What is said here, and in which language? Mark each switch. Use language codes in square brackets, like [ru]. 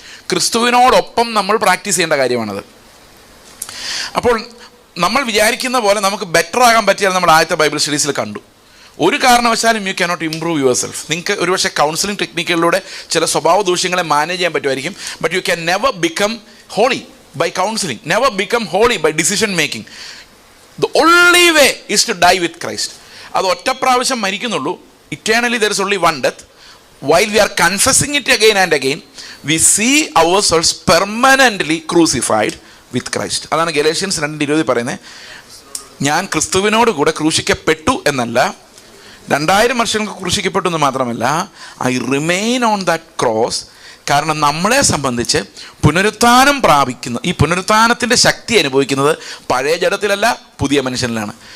[ml] ക്രിസ്തുവിനോടൊപ്പം നമ്മൾ പ്രാക്ടീസ് ചെയ്യേണ്ട കാര്യമാണത്. അപ്പോൾ നമ്മൾ വിചാരിക്കുന്ന പോലെ നമുക്ക് ബെറ്റർ ആകാൻ പറ്റിയാൽ നമ്മൾ ആദ്യത്തെ ബൈബിൾ സ്റ്റഡീസിൽ കണ്ടു. ഒരു കാരണവശാലും [en] You cannot improve yourself. [ml] നിങ്ങൾക്ക് ഒരുപക്ഷെ കൗൺസിലിംഗ് ടെക്നിക്കുകളിലൂടെ ചില സ്വഭാവ ദൂഷ്യങ്ങളെ മാനേജ് ചെയ്യാൻ പറ്റുമായിരിക്കും. [en] But you can never become holy by counselling, never become holy by decision making. The only way is to die with Christ. [ml] അത് ഒറ്റ പ്രാവശ്യം മരിക്കുന്നുള്ളൂ. [en] Eternally there is only one death. While we are confessing it again and again, we see ourselves permanently crucified with Christ. [ml] അതാണ് Galatians 2:20 പറയുന്നത്. ഞാൻ ക്രിസ്തുവിനോട് കൂടെ ക്രൂശിക്കപ്പെട്ടു എന്നല്ല, 2000 വർഷങ്ങൾക്ക് ക്രൂശിക്കപ്പെട്ടു എന്ന് മാത്രമല്ല, [en] I remain on that cross. [ml] കാരണം നമ്മളെ സംബന്ധിച്ച് പുനരുത്ഥാനം പ്രാപിക്കുന്ന, ഈ പുനരുത്ഥാനത്തിൻ്റെ ശക്തി അനുഭവിക്കുന്നത് പഴയ ജഡത്തിലല്ല, പുതിയ മനുഷ്യനിലാണ്.